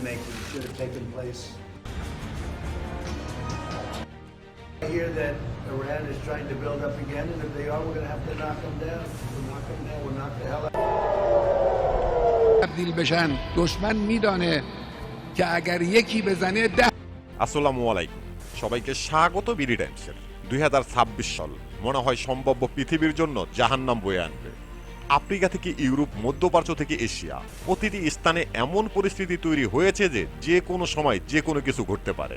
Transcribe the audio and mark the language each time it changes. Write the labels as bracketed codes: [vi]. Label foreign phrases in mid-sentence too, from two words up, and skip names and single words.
[en] making should have taken place. I hear that Iran is trying to build up again, and if they are, we're going to have to knock them down. We'll knock them down. We'll knock the hell out. [fa] تبدیل بشن دشمن میدانه که اگر یکی بزنه 10 [bn] আসসালামু আলাইকুম সবাইকে স্বাগত বিডি টাইমসের 2026 সাল মনে হয় সম্ভাব্য পৃথিবীর জন্য জাহান্নাম বয়ে আনবে। আফ্রিকা থেকে ইউরোপ, মধ্যপ্রাচ্য থেকে এশিয়া, প্রতিটি স্থানে এমন পরিস্থিতি তৈরি হয়েছে যে যে কোনো সময় যে কোনো কিছু ঘটতে পারে।